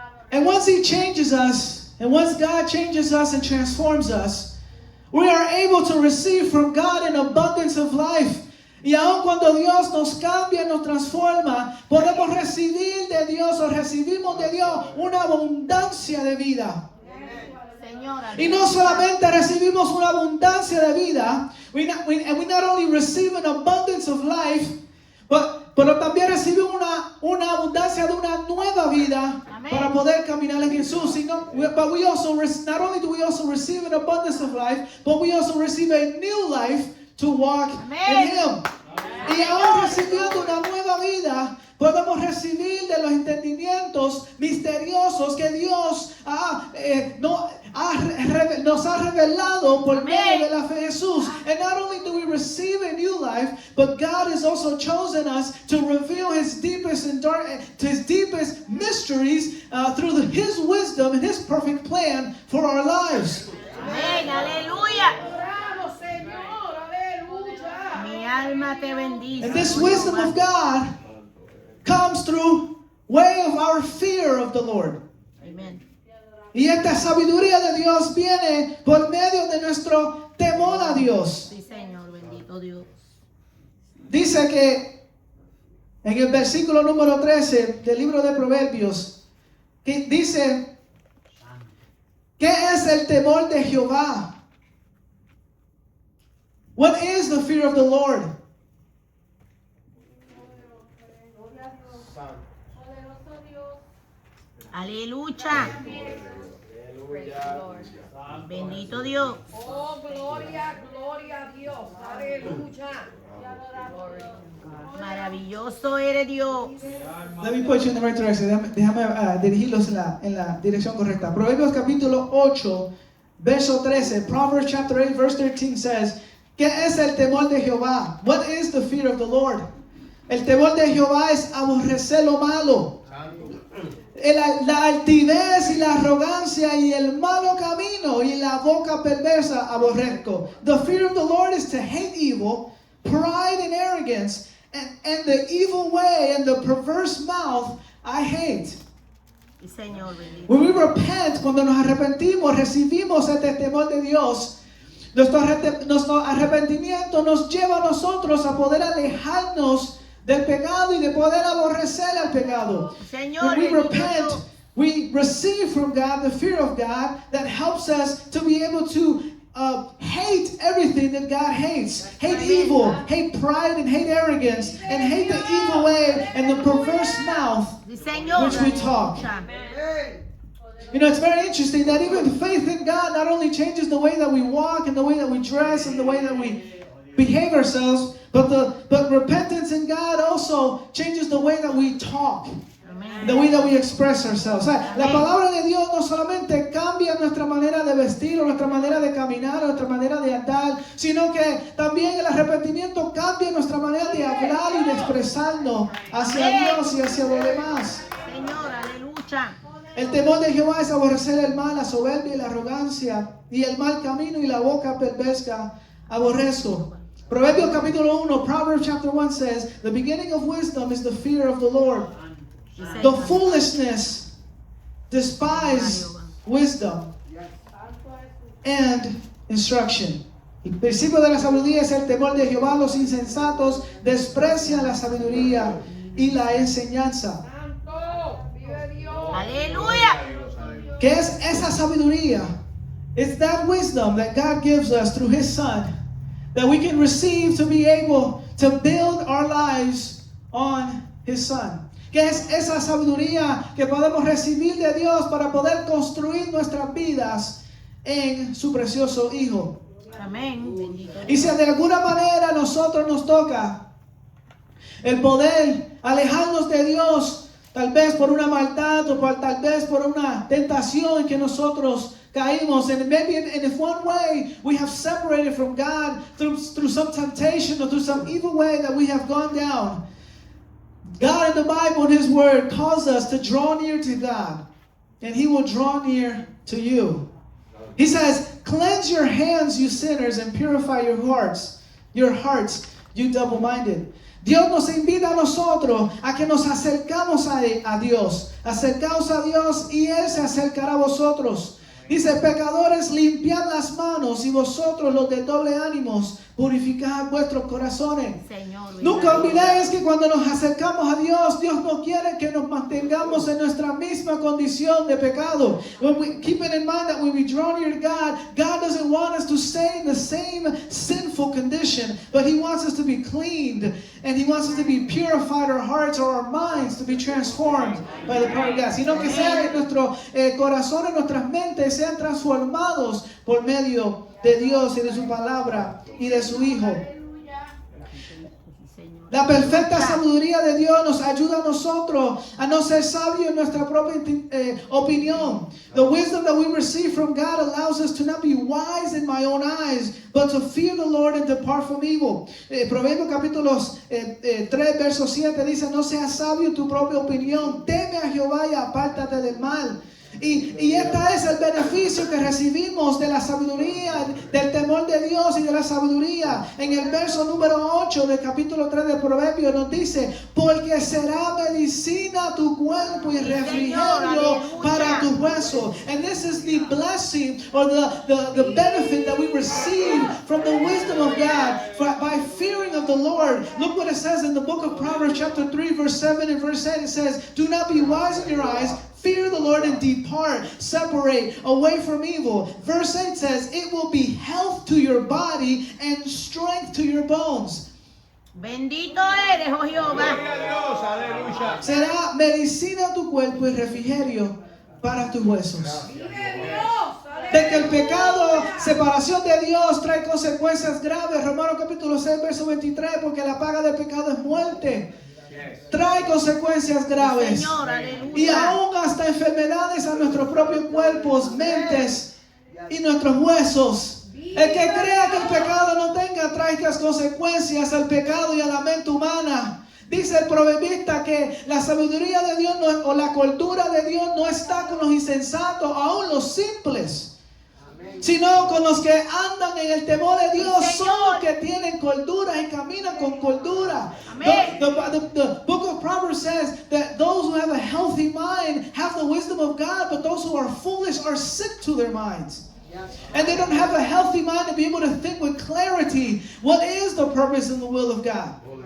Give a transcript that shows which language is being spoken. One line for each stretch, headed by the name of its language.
English: And once He changes us, and once God changes us and transforms us, we are able to receive from God an abundance of life.
Spanish: Y aun cuando Dios nos cambia, nos transforma, podemos recibir de Dios o recibimos de Dios una abundancia de vida. Señor, Y no solamente recibimos una abundancia de vida,
English: we not only receive an abundance of life,
Spanish: pero también recibimos una abundancia de una nueva vida para poder caminar en Jesús.
English: But we also, not only do we also receive an abundance of life, but we also receive a new life to walk in Him.
Spanish: Y aún recibiendo una nueva vida, podemos recibir de los entendimientos misteriosos que Dios nos ha revelado por medio de la fe en Jesús.
English: And not only do we receive a new life, but God has also chosen us to reveal His deepest mysteries through His wisdom and His perfect plan for our lives.
Spanish: amén, aleluya. Oramos, Señor, aleluya. Mi alma te bendice.
English: And this wisdom of God comes through way of our fear of the Lord.
Spanish: Amén. Y esta sabiduría de Dios viene por medio de nuestro temor a Dios. Sí, Señor, bendito Dios. Dice que en el versículo número 13 del libro de Proverbios, que dice, ¿qué es el temor de Jehová?
English: What is the fear of the Lord?
Spanish: Poderoso Dios. Aleluya. Bendito Dios. Oh, gloria, gloria a Dios. Aleluya. Maravilloso eres Dios.
English: Let me put you in the right direction.
Spanish: Déjame dirigirlos en la dirección correcta. Proverbios capítulo 8, verso 13.
English: Proverbs chapter 8, verse 13 says,
Spanish: ¿qué es el temor de Jehová?
English: What is the fear of the Lord?
Spanish: El temor de Jehová es aborrecer lo malo. La altivez y la arrogancia y el malo camino y la boca perversa aborrezco.
English: The fear of the Lord is to hate evil, pride and arrogance, and the evil way and the perverse mouth I hate.
Spanish: Sí, Señor, bendito.
English: When we repent,
Spanish: cuando nos arrepentimos, recibimos este temor de Dios. Nuestro arrepentimiento nos lleva a nosotros a poder alejarnos del pecado y de poder aborrecer al pecado. Señor,
English: When we
Spanish: bendito
English: repent,
Spanish: Dios.
English: we receive from God the fear of God that helps us to be able to hate everything that God hates. Hate evil, hate pride and hate arrogance, and hate the evil way and the perverse mouth.
Spanish: Sí, Señor,
English: which we talk.
Spanish: aleluya.
English: You know, it's very interesting that even faith in God not only changes the way that we walk and the way that we dress and the way that we behave ourselves, but repentance in God also changes the way that we talk,
Spanish: Amén.
English: the way that we express ourselves.
Spanish: O sea, la palabra de Dios no solamente cambia nuestra manera de vestir o nuestra manera de caminar o nuestra manera de andar, sino que también el arrepentimiento cambia nuestra manera de hablar y de expresarnos hacia Dios y hacia los demás. Señor, aleluya. El temor de Jehová es aborrecer el mal, la soberbia y la arrogancia, y el mal camino y la boca perversa aborrezco. Proverbios capítulo 1,
English: Proverbs chapter 1 says, the beginning of wisdom is the fear of the Lord.
Spanish: Sí, Señor.
English: The foolishness despise wisdom and instruction.
Spanish: El principio de la sabiduría es el temor de Jehová. Los insensatos desprecian la sabiduría y la enseñanza. Santo, vive Dios. Aleluya. ¿Qué es esa sabiduría?
English: It's that wisdom that God gives us through His Son that we can receive to be able to build our lives on His Son.
Spanish: que es esa sabiduría que podemos recibir de Dios para poder construir nuestras vidas en su precioso Hijo. Amén. Bendito Y si de alguna manera a nosotros nos toca el poder alejarnos de Dios, tal vez por una maldad o tal vez por una tentación que nosotros caímos,
English: and maybe in one way we have separated from God through some temptation or through some evil way that we have gone down. God in the Bible, in His Word, calls us to draw near to God, and He will draw near to you. He says, cleanse your hands, you sinners, and purify your hearts, you double-minded.
Spanish: Dios nos invita a nosotros a que nos acercamos a Dios. Acercaos a Dios y Él se acercará a vosotros. Dice, pecadores, limpiad las manos, y vosotros los de doble ánimos, purificad vuestros corazones. Señor, Nunca olvidéis que cuando nos acercamos a Dios, Dios no quiere que nos mantengamos en nuestra misma condición de pecado.
English: Keeping in mind that when we draw near to God, God doesn't want us to stay in the same sinful condition, but He wants us to be cleaned, and He wants us to be purified, our hearts or our minds to be transformed by the power of God.
Spanish: Sino que sea que nuestros corazones, nuestras mentes sean transformados por medio de Dios y de su palabra y de su Hijo. La perfecta sabiduría de Dios nos ayuda a nosotros a no ser sabios en nuestra propia opinión.
English: The wisdom that we receive from God allows us to not be wise in my own eyes, but to fear the Lord and depart from evil.
Spanish: Proverbios capítulo 3, verso 7 dice, no seas sabio en tu propia opinión, teme a Jehová y apártate del mal. Y este es el beneficio que recibimos de la sabiduría, del temor de Dios y de la sabiduría. En el verso número 8 del capítulo 3 de Proverbios nos dice, porque será medicina tu cuerpo y refrigerio para tus huesos.
English: And this is the blessing or the benefit that we receive from the wisdom of God by fearing of the Lord. Look what it says in the book of Proverbs chapter 3 verse 7 and verse 8. It says, do not be wise in your eyes, fear the Lord and depart, separate away from evil. Verse 8 says, it will be health to your body and strength to your bones.
Spanish: Bendito eres, oh Jehová. Será medicina a tu cuerpo y refrigerio para tus huesos. De que el pecado, separación de Dios, trae consecuencias graves. Romanos capítulo 6, verso 23, porque la paga del pecado es muerte. Trae consecuencias graves. Señor, aleluya. Y aún hasta enfermedades a nuestros propios cuerpos, mentes y nuestros huesos. El que crea que el pecado no tenga trágicas consecuencias al pecado y a la mente humana. Dice el proverbista que la sabiduría de Dios o la cordura de Dios no está con los insensatos, aún los simples, sino con los que andan en el temor de Dios. Son los que tienen cordura y caminan con cordura.
English: The book of Proverbs says that those who have a healthy mind have the wisdom of God, but those who are foolish are sick to their minds. And they don't have a healthy mind to be able to think with clarity what is the purpose and the will of God.